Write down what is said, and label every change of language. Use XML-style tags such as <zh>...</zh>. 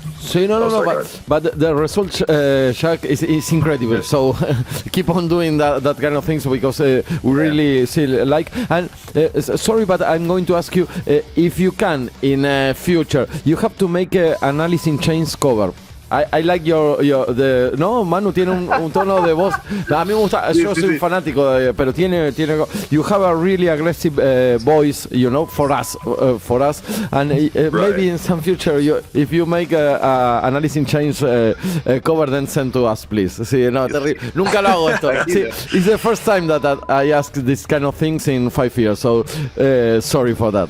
<en>So, but the result, Shaq, is incredible. Yeah. So keep on doing that kind of things because we really like. And sorry, but I'm going to ask you if you can in future, you have to make an Alice in Chains cover. I like no,</en> <es>Manu tiene un tono de voz. A mí me gusta, yo soy un fanático, pero tiene.</es> <en>You have a really aggressive voice, you know, for us, and maybe in some future, if you make an Alice in Chains cover, then send to us, please.</en> <es>Sí, no, nunca lo hago esto. Sí,</es> <en>it's the first time that I ask this kind of things in 5 years, so sorry for that.</en>